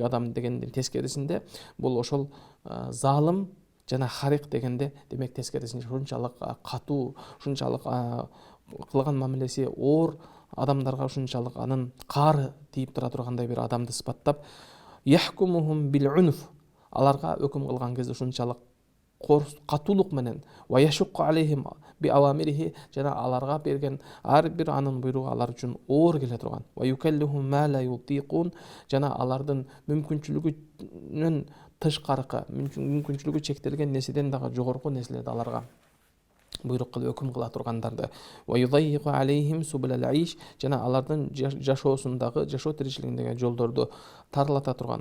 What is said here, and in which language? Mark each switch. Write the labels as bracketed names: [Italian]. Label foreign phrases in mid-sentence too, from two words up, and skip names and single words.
[Kyrgyz] адам дегендин тескерисинде бул ошол залым жана харик дегенде демек тескерисинче ушунчалык катуу, ушунчалык кылган мамилеси оор адамдарга ушунчалык анын каары тийип тура тургандай бир адамды сыпаттап, [Arabic] يحكمهم بالعنف, [Kyrgyz] аларга өкүм кылган кезде ушунчалык катуулук менен, [Arabic] ويشق عليهم بأوامره, [Kyrgyz] жана аларга берген ар бир анын буйругу алар үчүн оор келе турган, [Arabic] ويكلفهم ما لا يطيقون, [Kyrgyz] жана алардын мүмкүнчүлүгүнөн тышкаркы, мүмкүнчүлүгү чектелген нерседен дагы жогорку нерселерди аларга буйрук кылып өкүм кыла тургандарды, жана алардын жашоосундагы, жашоо тиричилигиндеги жолдорду тарлата турган.